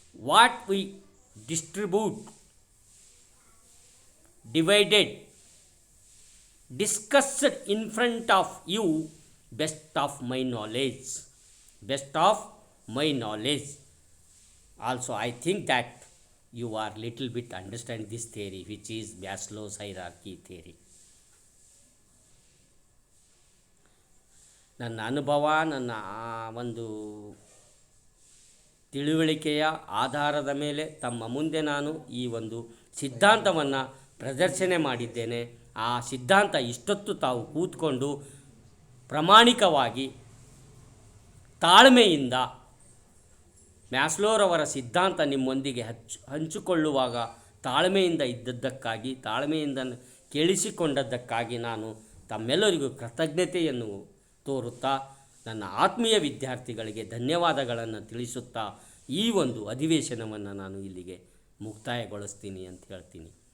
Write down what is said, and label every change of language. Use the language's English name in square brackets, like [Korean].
[English] What we distribute, divided, discussed in front of you, best of my knowledge, best of my knowledge. Also I think that you are little bit understand this theory, which is Maslow's hierarchy theory. [Kannada] ನನ್ನ ಅನುಭವ, ನನ್ನ ಒಂದು ತಿಳುವಳಿಕೆಯ ಆಧಾರದ ಮೇಲೆ ತಮ್ಮ ಮುಂದೆ ನಾನು ಈ ಒಂದು ಸಿದ್ಧಾಂತವನ್ನು ಪ್ರದರ್ಶನೆ ಮಾಡಿದ್ದೇನೆ. ಆ ಸಿದ್ಧಾಂತ ಇಷ್ಟೊತ್ತು ತಾವು ಕೂತ್ಕೊಂಡು ಪ್ರಾಮಾಣಿಕವಾಗಿ ತಾಳ್ಮೆಯಿಂದ ಮ್ಯಾಸ್ಲೋರವರ ಸಿದ್ಧಾಂತ ನಿಮ್ಮೊಂದಿಗೆ ಹಂಚಿಕೊಳ್ಳುವಾಗ ತಾಳ್ಮೆಯಿಂದ ಇದ್ದದ್ದಕ್ಕಾಗಿ, ತಾಳ್ಮೆಯಿಂದ ಕೇಳಿಸಿಕೊಂಡದ್ದಕ್ಕಾಗಿ ನಾನು ತಮ್ಮೆಲ್ಲರಿಗೂ ಕೃತಜ್ಞತೆಯನ್ನು ತೋರುತ್ತಾ ನನ್ನ ಆತ್ಮೀಯ ವಿದ್ಯಾರ್ಥಿಗಳಿಗೆ ಧನ್ಯವಾದಗಳನ್ನು ತಿಳಿಸುತ್ತಾ ಈ ಒಂದು ಅಧಿವೇಶನವನ್ನು ನಾನು ಇಲ್ಲಿಗೆ ಮುಕ್ತಾಯಗೊಳಿಸ್ತೀನಿ ಅಂತ ಹೇಳ್ತೀನಿ.